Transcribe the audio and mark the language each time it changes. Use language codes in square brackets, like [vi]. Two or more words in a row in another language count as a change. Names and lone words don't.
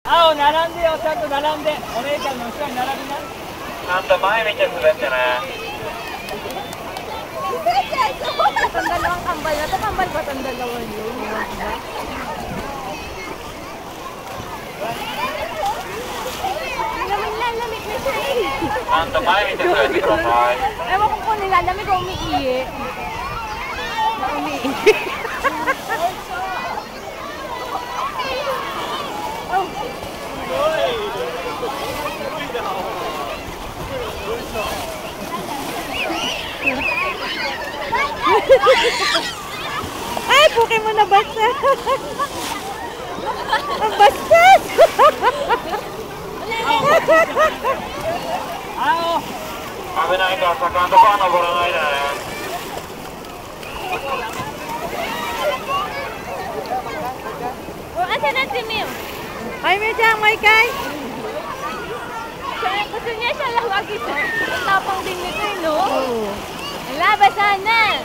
[ja] 青並んでよ、ちゃんと並んで。お姉ちゃんの後ろに並びな。ちゃんと前見て滑ってね。 [tl] Itong dalawang kambal na to, kambal ba itong dalawa yun? Lamig na siya eh. [ja] ちゃんと前見て滑ってください。 [tl] Ewan ko kung nilalamig o umiihi. Umiihi. Oh. Ay, puke mo na basta. Ang bastos. [ja] 危ないから坂のとこは登らないでね。 [tl] Asan na si Mim? Ay, Mejang, may kay. Gusto niya siya lawagi sa tapang din nito eh, no? Oo. Labasan na!